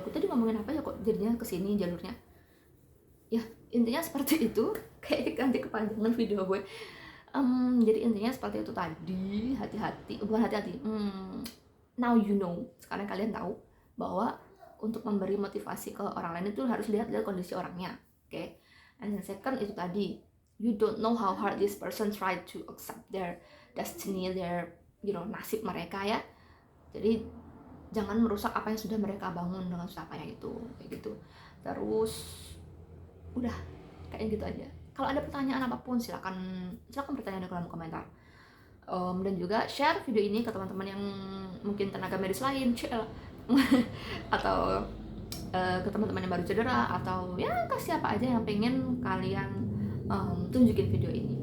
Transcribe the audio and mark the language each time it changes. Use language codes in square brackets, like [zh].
[id] Aku tadi ngomongin apa ya kok jadinya kesini jalurnya ya, intinya seperti itu. Kayak nanti kepanjangan video gue. Jadi intinya seperti itu tadi. Hati-hati, bukan hati-hati, [en] now you know, [id] sekarang kalian tahu bahwa untuk memberi motivasi ke orang lain itu harus lihat kondisi orangnya. [en] Okay? And then second [id] itu tadi, [en] you don't know how hard this person try to accept their destiny, their [id] nasib mereka ya. Jadi jangan merusak apa yang sudah mereka bangun dengan susah payah itu, kayak gitu. Terus udah kayak gitu aja. Kalau ada pertanyaan apapun silakan bertanya di kolom komentar. Dan juga share video ini ke teman-teman yang mungkin tenaga medis lain, atau ke teman-teman yang baru cedera, atau ya ke siapa aja yang pengen kalian tunjukin video ini.